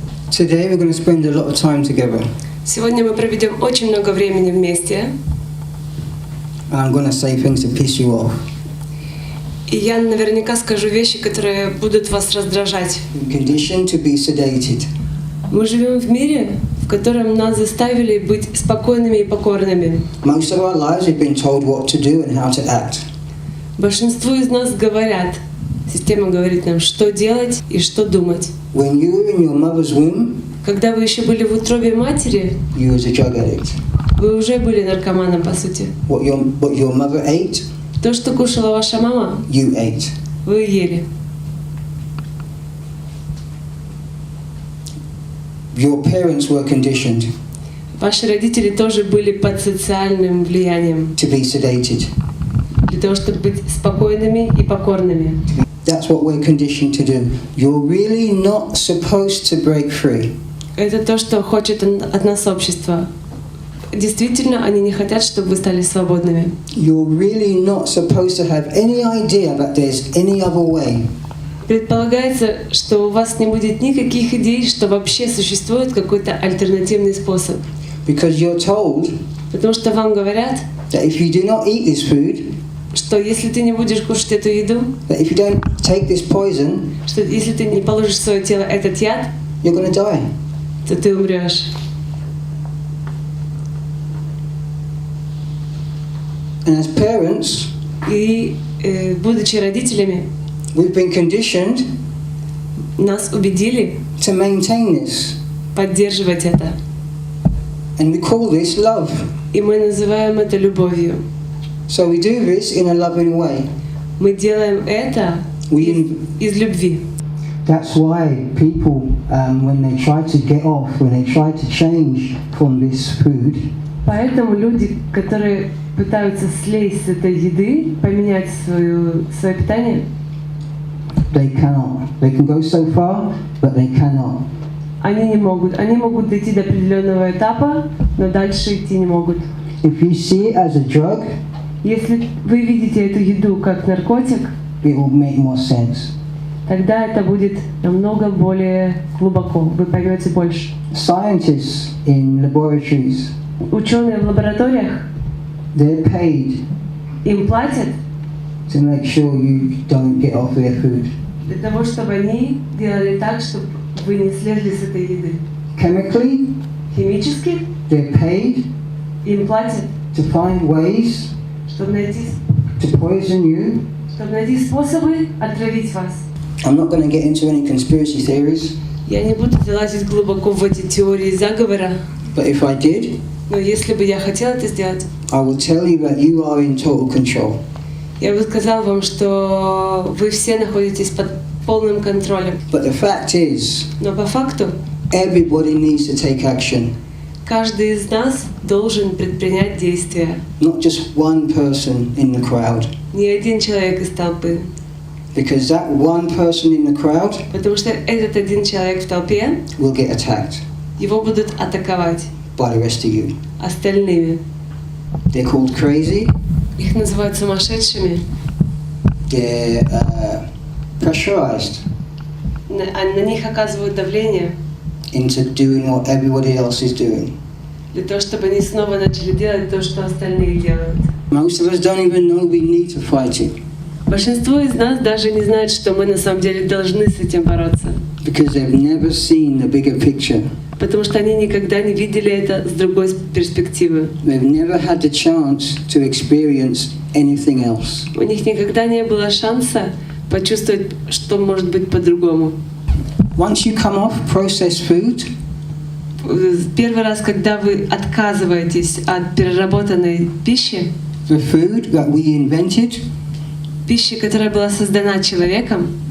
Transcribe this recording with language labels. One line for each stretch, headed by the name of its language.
English: Today we're going to spend a lot of time together.
Russian: Сегодня мы проведем очень много времени вместе.
English: And I'm going to say things to piss you off.
Russian: И я наверняка скажу вещи, которые будут вас раздражать.
English: We're conditioned to be sedated.
Russian: Мы живем в мире, в котором нас заставили быть спокойными и покорными.
English: Most of our lives we've been told what to do and how to act.
Russian: Большинству из нас говорят, система говорит нам, что делать и что думать.
English: When you were in your mother's womb,
Russian: Когда вы еще были в утробе матери,
English: you was a drug addict.
Russian: вы уже были наркоманом, по сути.
English: What your mother ate,
Russian: То, что кушала ваша мама,
English: you ate.
Russian: вы ели.
English: Your parents were conditioned
Russian: Ваши родители тоже были под социальным влиянием,
English: to be sedated.
Russian: для того, чтобы быть спокойными и покорными.
English: That's what we're conditioned to do. You're really not supposed to break free.
Russian: Это то, что хочет от нас общество. Действительно, они не хотят, чтобы вы стали свободными.
English: You're really not supposed to have any idea that there's any other way.
Russian: Предполагается, что у вас не будет никаких идей, что вообще существует какой-то альтернативный способ.
English: Because you're told
Russian: Потому что вам говорят,
English: that if you do not eat this food,
Russian: что если ты не будешь кушать эту еду,
English: that if you don't take this poison,
Russian: что если ты не положишь в свое тело этот яд,
English: you're going to die.
Russian: то ты умрешь.
English: And as parents,
Russian: И будучи родителями,
English: we've been conditioned
Russian: нас убедили
English: to maintain this.
Russian: поддерживать это.
English: And we call this love.
Russian: И мы называем это любовью.
English: So we do this in a loving way.
Russian: Мы делаем это из любви.
English: That's why people, when they try to get off, when they try to change from this food,
Russian: Поэтому люди, которые пытаются слезть с этой еды, поменять свое питание,
English: they cannot. They can go so far, but they cannot.
Russian: они не могут. Они могут дойти до определенного этапа, но дальше идти не могут.
English: If you see it as a drug,
Russian: Если вы видите эту еду как наркотик,
English: it will make more sense.
Russian: тогда это будет намного более глубоко. Вы поймете больше.
English: Scientists in laboratories,
Russian: Ученые в лабораториях,
English: they're paid
Russian: им платят
English: to make sure you don't get off their food.
Russian: для того, чтобы они делали так, чтобы вы не слезли с этой еды.
English: Chemically,
Russian: Химически
English: they're paid
Russian: им платят,
English: to find ways
Russian: чтобы найти
English: to poison you.
Russian: способы отравить вас.
English: I'm not going to get into any conspiracy theories,
Russian: Я не буду залазить глубоко в эти теории заговора,
English: but if I did,
Russian: но если бы я хотела это сделать,
English: I will tell you that you are in total control.
Russian: я бы сказала вам, что вы все находитесь под полным контролем.
English: But the fact is,
Russian: Но по факту
English: everybody needs to take action.
Russian: каждый из нас должен предпринять действия.
English: Not just one person in the crowd.
Russian: Не один человек из толпы.
English: Because that one person in the crowd
Russian: Потому что этот один человек в толпе,
English: will get attacked
Russian: его будут атаковать
English: by the rest of you.
Russian: остальными.
English: They're called crazy.
Russian: Их называют сумасшедшими.
English: They're pressurized
Russian: На них оказывают давление
English: into doing what everybody else is doing.
Russian: для того, чтобы они снова начали делать то, что остальные делают.
English: Most of us don't even know we need to fight it
Russian: Большинство из нас даже не знает, что мы на самом деле должны с этим бороться.
English: because they've never seen the bigger picture.
Russian: Потому что они никогда не видели это с другой перспективы.
English: They've never had the chance to experience anything else.
Russian: У них никогда не было шанса почувствовать, что может быть по-другому.
English: Once you come off processed food,
Russian: Первый раз, когда вы отказываетесь от переработанной пищи,
English: the food that we invented,
Russian: пищи, которая была создана человеком,